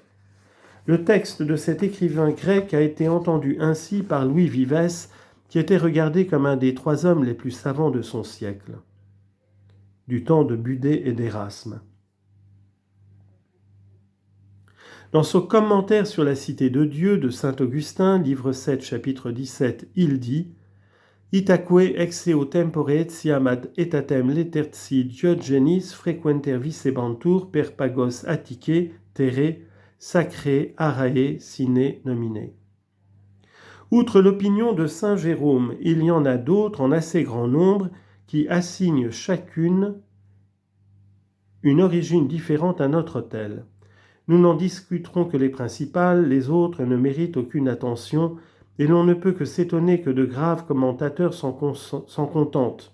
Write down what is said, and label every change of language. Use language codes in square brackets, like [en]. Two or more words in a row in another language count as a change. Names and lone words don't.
[fr] Le texte de cet écrivain grec a été entendu ainsi par Louis Vives, qui était regardé comme un des 3 hommes les plus savants de son siècle, du temps de Budé et d'Érasme. Dans son commentaire sur la Cité de Dieu de saint Augustin, livre 7, chapitre 17, il dit « [la] Itaque exeo tempore etiam ad etatem leterci Diogenis frequenter vicebantur per pagos atticae terre sacré arae sine nomine ». [fr] Outre l'opinion de saint Jérôme, il y en a d'autres en assez grand nombre qui assignent chacune une origine différente à notre autel. Nous n'en discuterons que les principales, les autres ne méritent aucune attention, et l'on ne peut que s'étonner que de graves commentateurs s'en contentent.